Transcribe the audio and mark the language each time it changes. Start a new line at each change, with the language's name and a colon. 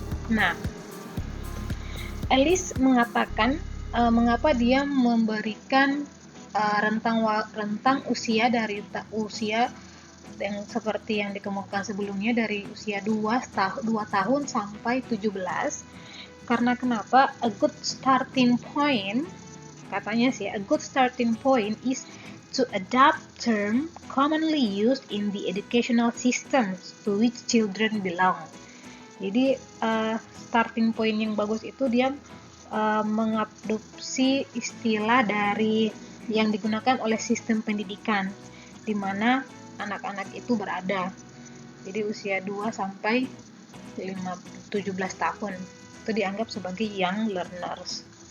Indonesian: Nah, Alice mengatakan mengapa dia memberikan rentang usia dari usia yang seperti yang dikemukakan sebelumnya dari usia 2 tahun sampai 17. Karena kenapa?
English: A good starting point,
Indonesian: katanya sih,
English: a good starting point is to adapt term commonly used in the educational systems to which children belong.
Indonesian: Jadi starting point yang bagus itu dia mengadopsi istilah dari yang digunakan oleh sistem pendidikan di mana anak-anak itu berada. Jadi usia 2 sampai 17 tahun itu dianggap sebagai young learners.